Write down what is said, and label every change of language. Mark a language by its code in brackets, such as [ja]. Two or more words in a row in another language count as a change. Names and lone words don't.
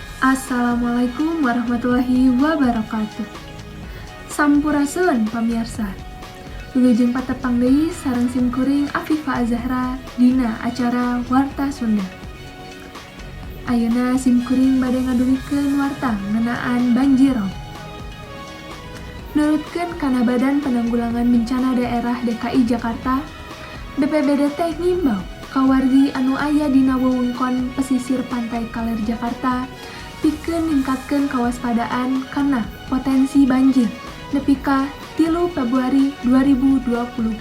[ar] السلام عليكم ورحمة الله وبركاته. [su] Sampurasun pamirsa. Wilujeng patepang deui sareng simkuring Afifa Azahra dina acara Warta Sunda. Ayeuna simkuring bade ngadulikeun warta ngeunaan banjirop. Nurutkeun kana Badan Penanggulangan Bencana Daerah DKI Jakarta, BPBD teh ngimbau ka wargi anu aya dina wewengkon pesisir pantai Kaler Jakarta pikeun ningkatkeun kawaspadaan kana potensi banjir nepi ka 3 Februari 2020.